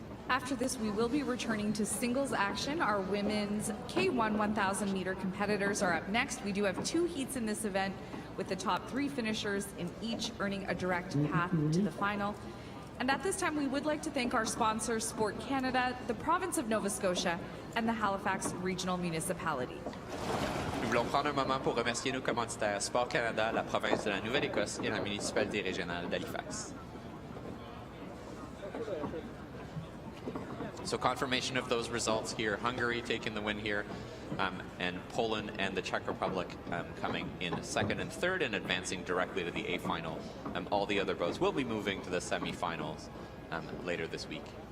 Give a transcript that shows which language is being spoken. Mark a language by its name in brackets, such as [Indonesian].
[English] After this, we will be returning to singles action. Our women's K1 1000 meter competitors are up next. We do have two heats in this event, with the top three finishers in each earning a direct path to the final. And at this time, we would like to thank our sponsors, Sport Canada, the province of Nova Scotia, and the Halifax Regional Municipality. [French] Nous voulons prendre un moment pour remercier nos commanditaires, Sport Canada, la province de la Nouvelle-Écosse et la municipalité régionale d'Halifax. [English] So confirmation of those results here. Hungary taking the win here, and Poland and the Czech Republic coming in second and third and advancing directly to the A final. All the other boats will be moving to the semifinals later this week.